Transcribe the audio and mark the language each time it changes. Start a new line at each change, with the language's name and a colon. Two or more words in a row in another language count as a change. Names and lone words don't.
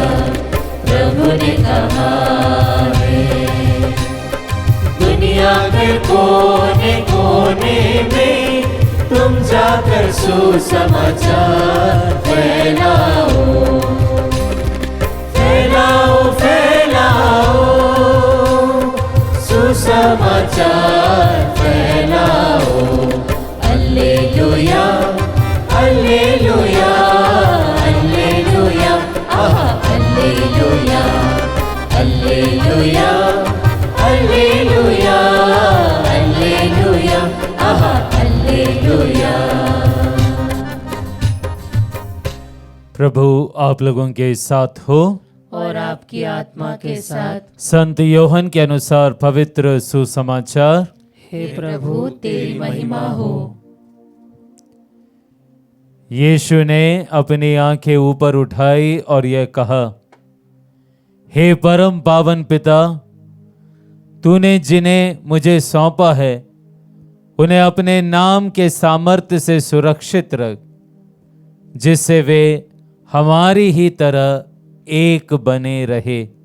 Hindi: प्रभु ने कहा है दुनिया के कोने कोने में तुम जाकर सुसमाचार फैलाओ फैलाओ फैलाओ सुसमाचार फैलाओ। अल्लेलुया अल्लेलुया अल्लेलुया आहा अल्लेलुया अल्लेलुया अल्लेलुया अल्लेलुया आहा अल्लेलुया। प्रभु आप लोगों के साथ हो और आपकी आत्मा के साथ। संत योहन के अनुसार पवित्र सुसमाचार। हे प्रभु तेरी महिमा हो। यीशु ने अपनी आंखें ऊपर उठाई और यह कहा, हे परम पावन पिता, तूने जिन्हें मुझे सौंपा है उन्हें अपने नाम के सामर्थ्य से सुरक्षित रख, जिससे वे हमारी ही तरह एक बने रहे।